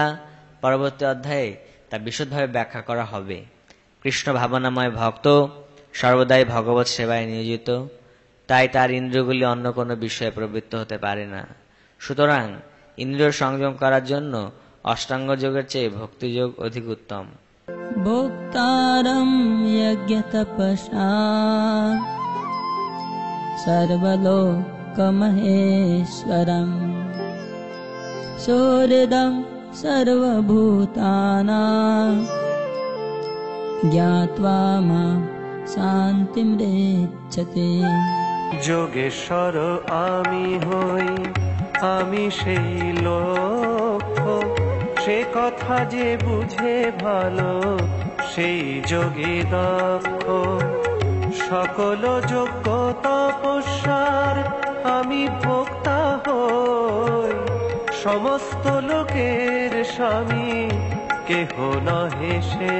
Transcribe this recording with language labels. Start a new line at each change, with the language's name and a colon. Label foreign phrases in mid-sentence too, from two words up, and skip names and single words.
Bangla: পরবর্তী অধ্যায়ে তা বিশদভাবে ব্যাখ্যা করা হবে। কৃষ্ণ ভাবনাময় ভক্ত সর্বদাই ভগবৎ সেবায় নিয়োজিত, তাই তার ইন্দ্রিয়গুলি অন্য কোনো বিষয়ে প্রবৃত্ত হতে পারে না। সুতরাং ইন্দ্রিয় সংযম করার জন্য অষ্টাঙ্গ যোগের চেয়ে ভক্তিযোগ অধিক উত্তম।
Sanskrit: भोक्तारं यज्ञतपसा सर्वलोकमहेश्वरम् सुहृदं सर्वभूतानां ज्ञात्वा मां शान्तिमृच्छते।
Bangla: যোগেশ্বর আমি হই, আমি সেই লক্ষ্য, সে কথা যে বুঝে ভালো সেই যোগী দক্ষ। সকল যোগ্য তপস্যার আমি ভোক্তা হই, সমস্ত লোকের স্বামী কেহ নহে সে।